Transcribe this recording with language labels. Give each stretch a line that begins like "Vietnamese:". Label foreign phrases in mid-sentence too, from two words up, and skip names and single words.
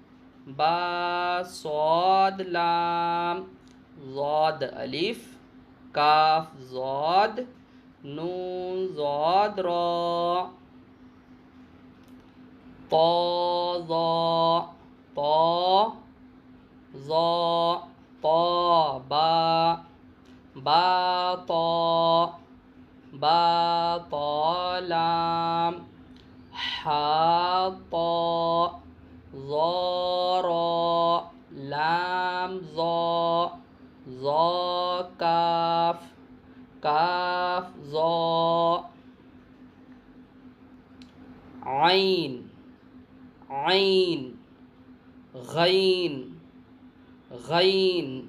Arabic: با صاد لام، ضاد الف، کاف ضاد نون ضاد را طا ظا طا ظا طا با با طا با طا لام حا طا ظا را لام ظا ظا کاف کاف ظا عین عین غین غین